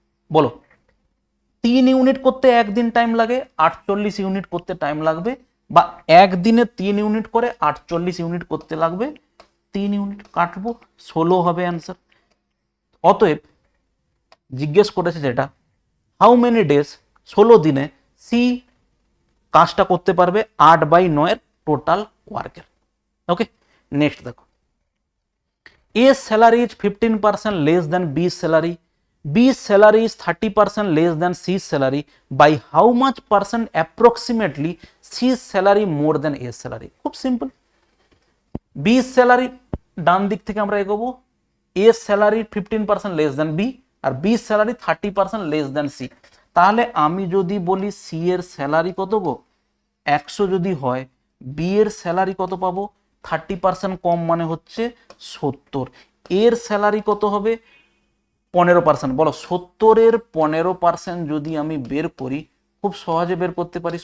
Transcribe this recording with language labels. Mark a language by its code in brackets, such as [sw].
[bn] বলো 3 ইউনিট করতে একদিন টাইম লাগে, 48 ইউনিট করতে টাইম লাগবে, বা একদিনে 3 ইউনিট করে 48 ইউনিট করতে লাগবে 3 ইউনিট। কাটবো, 16 হবে অ্যান্সার। অতএব জিজ্ঞেস করেছে যেটা, হাউ মেনি ডেজ, 16 দিনে সি কাজটা করতে পারবে 8/9 এর টোটাল ওয়ার্কের। ওকে, নেক্সট দেখো, [en] A salary is 15% less than B salary. B salary is 30% less than C salary. By how much percent approximately C salary more than A salary? [bn] খুব simple. [en] B salary [bn] ডান দিক থেকে আমরা এগোবো, [en] A salary 15% less than B, আর B salary 30% less than C। [bn] তাহলে আমি যদি বলি C এর স্যালারি কত গো 100 যদি হয়, B এর স্যালারি কত পাবো 30% কম, মানে হচ্ছে 70। এর স্যালারি কত হবে 15%। বলো 70-এর 15% যদি আমি বের করি, খুব সহজে বের করতে পারি।